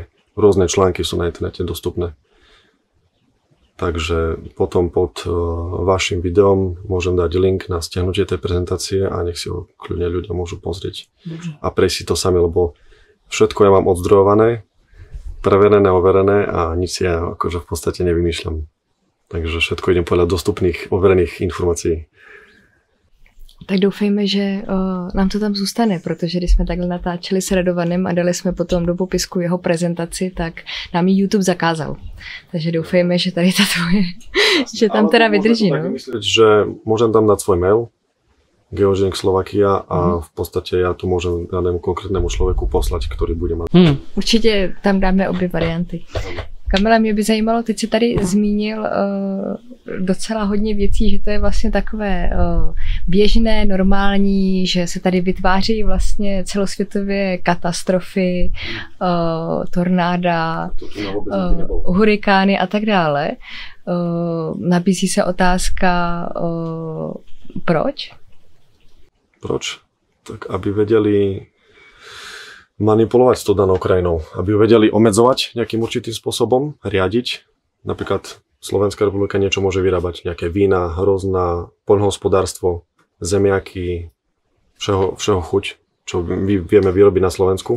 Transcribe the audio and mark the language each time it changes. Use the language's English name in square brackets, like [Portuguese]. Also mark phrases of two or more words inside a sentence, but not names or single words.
[Slovak] Rôzne články sú na internete dostupné. Takže potom pod vašim videom môžem dať link na stiahnutie tej prezentácie a nech si ho kľudne ľudia môžu pozrieť. A prejsť si to sami, lebo všetko ja mám odzdrojované, preverené, overené a nič si ja akože v podstate nevymýšľam. Takže všetko idem podľa dostupných, overených informácií. [Czech] Tak doufejme, že nám to tam zůstane, protože když jsme takhle natáčeli s Radovanem a dali jsme potom do popisku jeho prezentaci, tak nám ji YouTube zakázal. Takže doufejme, že tady ta tvoje, že tam teda vydrží. No? [Slovak] Myslieť, že môžem tam dať svoj mail Geoženk Slovakia a v podstate ja tu môžem danému konkrétnemu člověku poslať, ktorý bude mať. [Czech] Určitě tam dáme obě varianty. Kamila, mě by zajímalo, teď jsi tady zmínil docela hodně věcí, že to je vlastně takové běžné, normální, že se tady vytváří vlastně celosvětově katastrofy, tornáda, hurikány a tak dále. Nabízí se otázka, proč? Proč? [Slovak] Tak aby vedeli manipulovať s tou danou krajinou, aby ju vedeli obmedzovať nejakým určitým spôsobom, riadiť. Napríklad Slovenská republika niečo môže vyrábať, nejaké vína, hrozná, poľnohospodárstvo, zemiaky, všeho chuť, čo vieme vyrobiť na Slovensku.